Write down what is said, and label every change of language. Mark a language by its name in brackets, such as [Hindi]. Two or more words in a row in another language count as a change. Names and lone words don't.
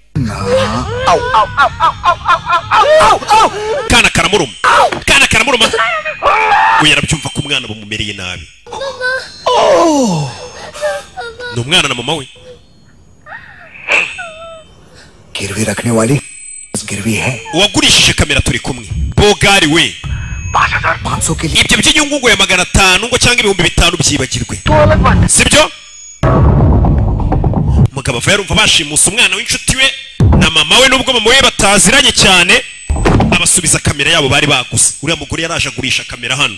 [Kinyarwanda] Kana karamuruma. Kana karamuruma. Uyu arabyumva ko umwana bamumereye nabi. Ni umwana na mama we. [Hindi] गिरवी रखने वाली गिरवी है. [Kinyarwanda] Uwagurishije kamera turi kumwe. Bogari we. [Hindi] 5,500 के लिए. [Kinyarwanda] Ibyo by'inyungu ngo ya 500 ngo cyangwa ibihumbi 5 byibagirwe. Sibyo? Mugabo ava yarumva bashimusa umwana w'inshuti we na mama we nubwo mama we bataziranye cyane abasubiza kamera yabo bari baguze. Uriya mugore yaraje agurisha kamera hano.